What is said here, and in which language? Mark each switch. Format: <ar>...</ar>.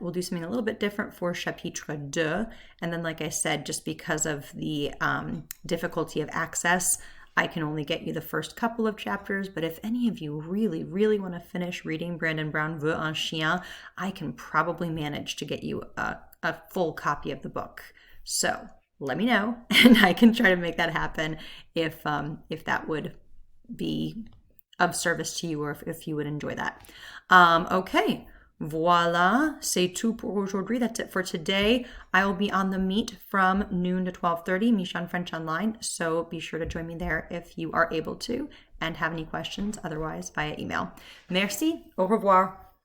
<en>We'll do something a little bit different for chapitre 2. And then, like I said, just because of the difficulty of access, I can only get you the first couple of chapters, but if any of you really, really want to finish reading Brandon Brown veut un chien, I can probably manage to get you a full copy of the book. So let me know, and I can try to make that happen if that would be of service to you, or if you would enjoy that. Okay.</en> <fr>Voila, c'est tout pour aujourd'hui.</fr> <en>That's it for today. I will be on the Meet from noon to 12:30, Michon French Online. So be sure to join me there if you are able to and have any questions, otherwise via email.</en> <fr>Merci, au revoir.</fr>